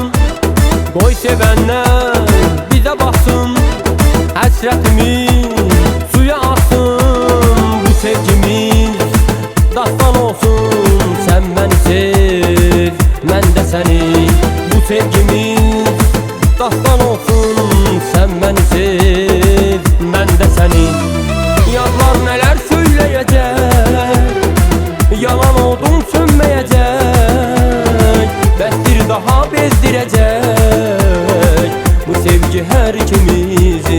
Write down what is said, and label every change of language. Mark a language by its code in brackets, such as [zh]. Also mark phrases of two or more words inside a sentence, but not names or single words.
[az] Qoy sevənlər bizə baxsın, həsrətimiz suya axsın. Bu sevgimiz dastan olsun, sən məni sev, mən də səni. Bu sevgimiz dastan olsun, sən məni sev, mən də səni. [tr] Yadlar neler söyleyecek, yalan odun sönmeyecek, [az] bəsdir daha [tr] bezdirecek bu sevgi her ikimizi.